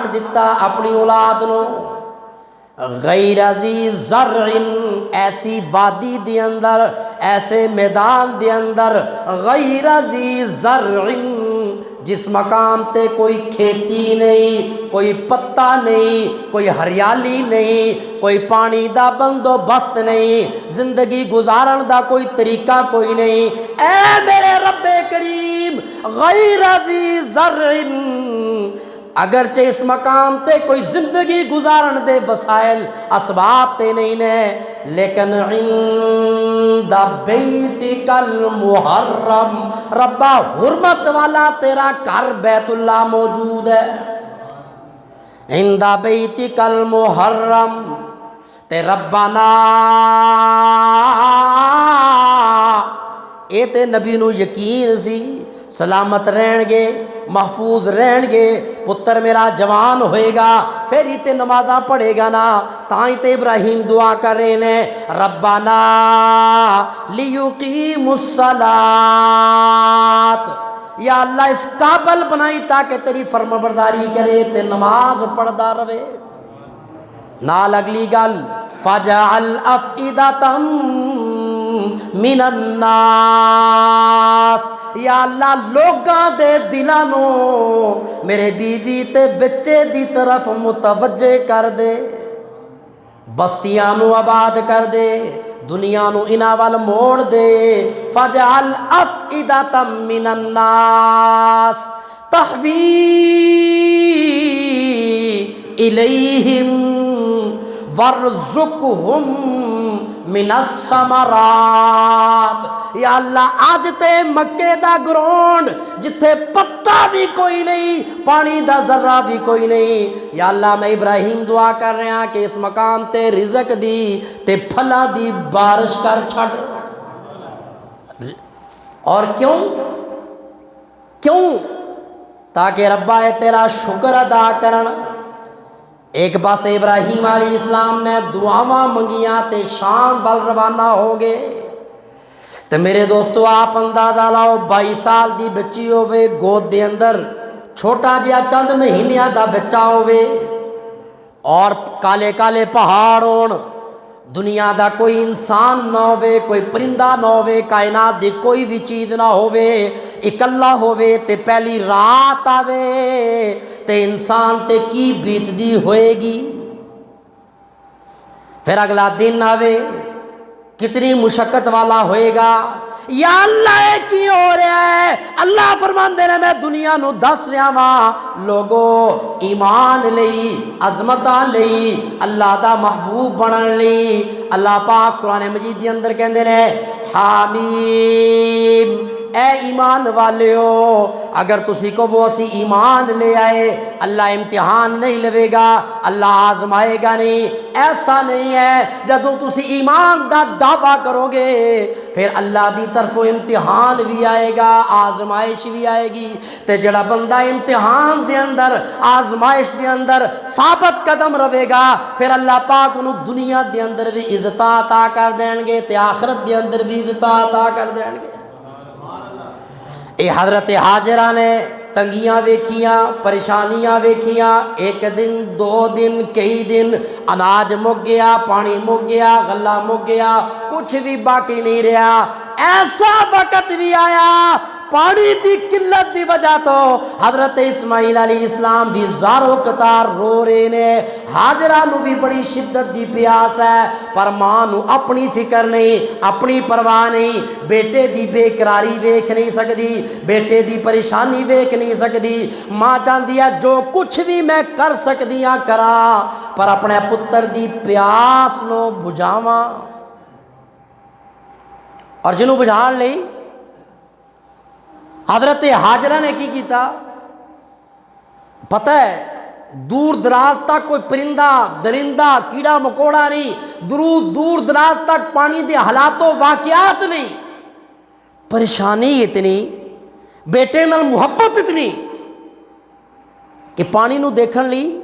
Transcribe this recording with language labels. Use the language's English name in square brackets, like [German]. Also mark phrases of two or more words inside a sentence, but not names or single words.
[Punjabi] دیتا اپنی اولاد نو، [Arabic] غیر ذی زرع [Punjabi] ایسی وادی دے اندر، ایسے میدان دے اندر، [Arabic] غیر ذی زرع [Punjabi] جس مقام تے کوئی کھیتی نہیں، کوئی پتا نہیں، کوئی ہریالی نہیں، کوئی پانی دا بندوبست نہیں، زندگی گزارن دا کوئی طریقہ کوئی نہیں۔ اے میرے رب کریم، [Arabic] غیر ذی زرع، [Punjabi] اگرچہ اس مقام تے کوئی زندگی گزارن دے وسائل اسباب تے نہیں نے، لیکن [Arabic] عند بیتک المحرم، [Punjabi] ربا حرمت والا تیرا گھر بیت اللہ موجود ہے، [Arabic] عند بیتک المحرم، تے ربنا [Punjabi] اے تے نبی نو یقین سی سلامت رہن گے، محفوظ رہن گے، پتر میرا جوان ہوئے گا، پھر ہی تے نمازاں پڑھے گا نا، تائیں تے ابراہیم دعا کر رہے ہیں، [Arabic] ربنا لیقیموا الصلاۃ، [Punjabi] یا اللہ اس قابل بنائی تاکہ تیری فرمانبرداری کرے تے نماز پڑھدا رہے۔ نال اگلی گل، [Arabic] فجعل افئدۃ من الناس، [Punjabi] یا اللہ لوگاں دے دلاں نو میرے بیوی تے بچے دی طرف متوجہ کر دے، بستیاں نو آباد کر دے، دنیا نو انہاں وال موڑ دے۔ [Arabic] فجعل افئدۃ من الناس تہوی الیہم وارزقہم من الثمرات، [Punjabi] یا اللہ آج تے مکے دا گراؤنڈ جتھے پتا بھی کوئی نہیں، پانی دا ذرہ بھی کوئی نہیں، یا اللہ میں ابراہیم دعا کر رہا کہ اس مقام تے رزق دی تے پھلاں دی بارش کر چھڑ۔ اور کیوں تاکہ ربا تیرا شکر ادا کرن۔ ایک پاس ابراہیم [Arabic] علیہ السلام [Punjabi] نے دعاواں منگیاں تے شام وال روانہ ہو گئے، تے میرے دوستو آپ اندازہ لاؤ 22 سال دی بچی ہوئے گود دے اندر، چھوٹا جہا چند مہینیاں دا بچہ ہوئے، اور کالے کالے پہاڑ ہون، دنیا دا کوئی انسان نہ ہوئے، کوئی پرندہ نہ ہوئے، کائنات دی کوئی بھی چیز نہ ہوئے، اکلا ہوئے تے پہلی رات آوے تے انسان تے کی بیت دی ہوئے گی، پھر اگلا دن آوے کتنی مشقت والا ہوئے گا۔ یا اللہ اے کی ہو رہا ہے؟ اللہ فرماندے نے میں دنیا نو دس رہا ہاں لوگو ایمان لئی، عظمتاں لئی، اللہ دا محبوب بنن لئی۔ اللہ پاک قرآن مجید دے اندر کہندے نے حامیم، اے ایمان والیو اگر تسی کو وہ اسی ایمان لے آئے، اللہ امتحان نہیں لے گا، اللہ آزمائے گا نہیں، ایسا نہیں ہے۔ جدوں تسی ایمان دا دعویٰ کرو گے پھر اللہ دی طرف امتحان بھی آئے گا، آزمائش بھی آئے گی، تے جڑا بندہ امتحان دے اندر، آزمائش دے اندر ثابت قدم رہے گا، پھر اللہ پاک انہوں دنیا دے اندر بھی عزت عطا کر دیں گے تے آخرت دے اندر بھی عزت عطا کر دیں گے۔ اے حضرت حاجرہ نے تنگیاں ویکھیاں، پریشانیاں ویکھیاں، ایک دن، 2 دن، کئی دن، اناج مک گیا، پانی مک گیا، غلہ مک گیا، کچھ بھی باقی نہیں رہا۔ ایسا وقت بھی آیا پانی دی قلت دی وجہ تو حضرت اسماعیل [Arabic] علیہ السلام [Punjabi] بھی زارو قطار رو رہے نے، ہاجرہ نو بھی بڑی شدت دی پیاس ہے، پر ماں نو اپنی فکر نہیں، اپنی پرواہ نہیں، بیٹے دی بے قراری ویکھ نہیں سکدی، بیٹے دی پریشانی ویکھ نہیں سکدی۔ ماں چاہندی ہے جو کچھ بھی میں کر سکدی ہاں کرا، پر اپنے پتر دی پیاس نو بجھاواں۔ اور جنوں بجھان لئی حضرت ہاجرہ نے کی کیتا پتہ ہے؟ دور دراز تک کوئی پرندہ درندہ کیڑا مکوڑا نہیں، دور دراز تک پانی دے حالات و واقعات نہیں، پریشانی اتنی، بیٹے نال محبت اتنی کہ پانی نو دیکھن لی